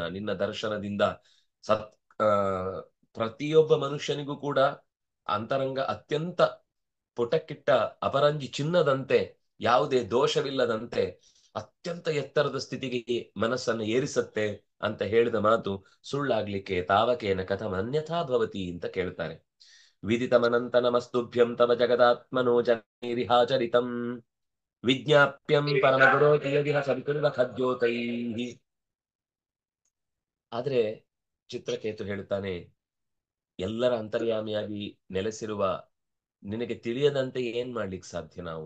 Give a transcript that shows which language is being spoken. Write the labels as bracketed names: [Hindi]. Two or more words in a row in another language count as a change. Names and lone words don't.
[Kannada] ನಿನ್ನ ದರ್ಶನದಿಂದ ಸತ್ ಆ ಪ್ರತಿಯೊಬ್ಬ ಮನುಷ್ಯನಿಗೂ ಕೂಡ ಅಂತರಂಗ ಅತ್ಯಂತ ಪುಟಕ್ಕಿಟ್ಟ ಅಪರಂಜಿ ಚಿನ್ನದಂತೆ ಯಾವುದೇ ದೋಷವಿಲ್ಲದಂತೆ ಅತ್ಯಂತ ಎತ್ತರದ ಸ್ಥಿತಿಗೆ ಮನಸ್ಸನ್ನು ಏರಿಸತ್ತೆ ಅಂತ ಹೇಳಿದ ಮಾತು ಸುಳ್ಳಾಗ್ಲಿಕ್ಕೆ [Sanskrit] ತಾವಕೇನ ಕಥಂ ಅನ್ಯಥಾ ಭವತಿ [Kannada] ಅಂತ ಕೇಳ್ತಾರೆ. [Sanskrit] ವಿದಿತಮನಂತನಮಸ್ತುಭ್ಯಂ ತವ ಜಗದಾತ್ಮನೋ ಜನೈರಿಹಾಚರಿತಂ ವಿಜ್ಞಾಪ್ಯಂ ಪರಮಗುರೋ ಸವಿತುರ್ವ ಖದ್ಯೋತೈಹಿ. [Kannada] ಆದ್ರೆ ಚಿತ್ರಕೇತು ಹೇಳ್ತಾನೆ, ಎಲ್ಲರ ಅಂತರ್ಯಾಮಿಯಾಗಿ ನೆಲೆಸಿರುವ ನಿನಗೆ ತಿಳಿಯದಂತೆ ಏನ್ ಮಾಡ್ಲಿಕ್ಕೆ ಸಾಧ್ಯ ನಾವು?